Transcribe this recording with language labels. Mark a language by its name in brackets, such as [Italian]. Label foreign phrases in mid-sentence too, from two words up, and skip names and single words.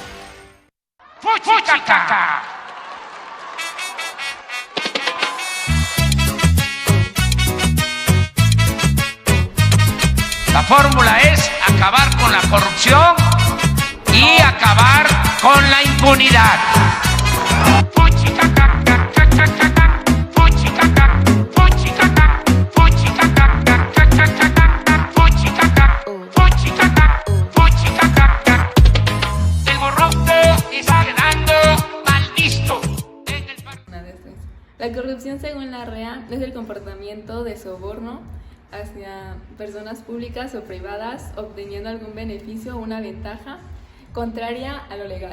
[Spanish] ¡Fuchicaca! La fórmula es acabar con la corrupción y acabar con la impunidad. Fuchicaca, cacacaca, fuchicaca, fuchicaca, fuchicaca, cacacaca, fuchicaca, fuchicaca, fuchicaca. El borrote está quedando mal visto. La corrupción, según la REA, es el comportamiento de soborno hacia personas públicas o privadas obteniendo algún beneficio o una ventaja contraria a lo legal.